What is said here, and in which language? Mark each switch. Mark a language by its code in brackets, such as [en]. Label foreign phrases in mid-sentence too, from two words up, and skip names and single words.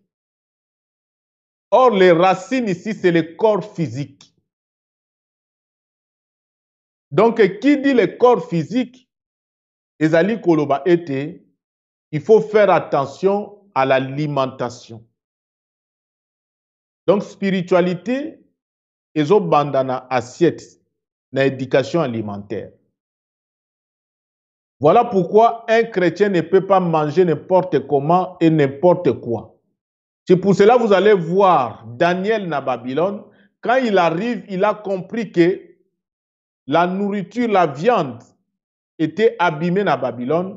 [fr] Or, les racines ici, c'est le corps physique. Donc, qui dit le corps physique, [ln] ezali koloba ete, [fr] il faut faire attention à l'alimentation. Donc, spiritualité, [ln] ezobanda na assiette, na [fr] éducation alimentaire. Voilà pourquoi un chrétien ne peut pas manger n'importe comment et n'importe quoi. C'est pour cela que vous allez voir Daniel na Babylone, quand il arrive, il a compris que la nourriture, la viande était abîmée na Babylone.